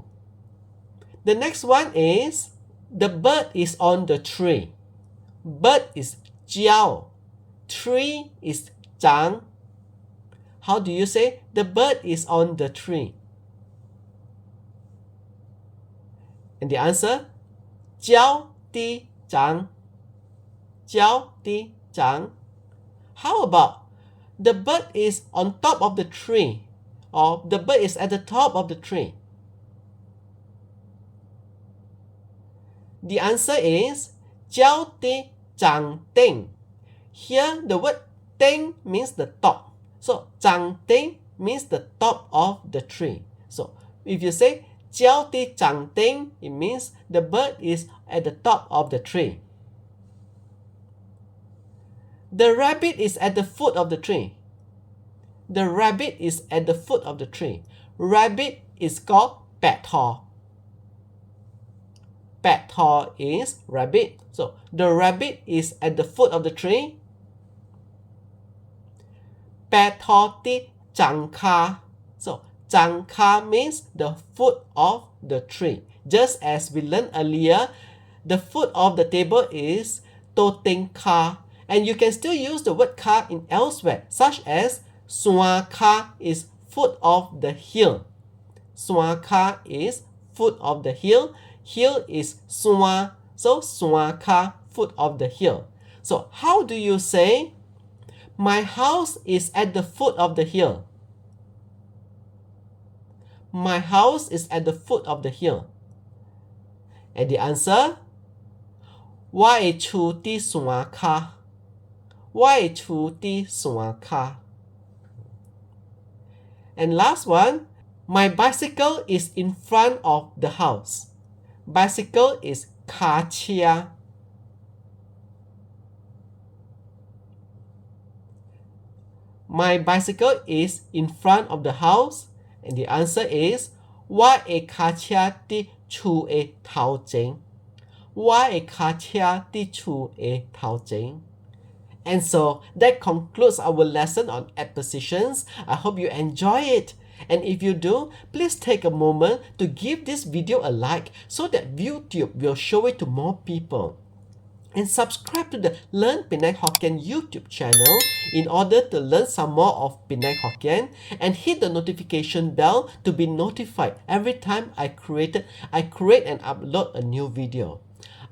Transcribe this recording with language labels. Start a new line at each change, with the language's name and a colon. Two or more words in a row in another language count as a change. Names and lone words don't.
English: The next one is the bird is on the tree. Bird is jiao. Tree is zhang. How do you say the bird is on the tree? And the answer,
Min Nan Chinese: jiao di zhang. Jiao di zhang.
English: How about the bird is on top of the tree or the bird is at the top of the tree? The answer is
Min Nan Chinese: jiao di zhang ding.
English: Here the word ding means the top. So
Min Nan Chinese: zhang ding
English: means the top of the tree. So if you say
Min Nan Chinese: jiao di zhang ding,
English: it means the bird is at the top of the tree. The rabbit is at the foot of the tree. The rabbit is at the foot of the tree. Rabbit is called
Min Nan Chinese: bat thaw. Bat thaw
English: is rabbit. So the rabbit is at the foot of the tree.
Min Nan Chinese: Bat thaw di zhang ka.
English: So
Min Nan Chinese: zhang ka
English: means the foot of the tree. Just as we learned earlier, the foot of the table is to
Min Nan Chinese: ting ka.
English: And you can still use the word ka in elsewhere, such as
Min Nan Chinese: sua ka
English: is foot of the hill.
Min Nan Chinese: Sua ka
English: is foot of the hill. Hill is sua. So
Min Nan Chinese: sua ka,
English: foot of the hill. So how do you say, my house is at the foot of the hill? My house is at the foot of the hill. And the answer,
Min Nan Chinese: wai chu di sua ka. Wai chu di sua ka.
English: And last one, my bicycle is in front of the house. Bicycle is
Min Nan Chinese: ka chia.
English: My bicycle is in front of the house. And the answer is,
Min Nan Chinese: wai e ka chia di chu e tao jing. Wai e ka chia di chu e tao jing.
English: And so that concludes our lesson on adpositions. I hope you enjoy it. And if you do, please take a moment to give this video a like so that YouTube will show it to more people. And subscribe to the Learn Penang Hokkien YouTube channel in order to learn some more of Penang Hokkien, and hit the notification bell to be notified every time I create and upload a new video.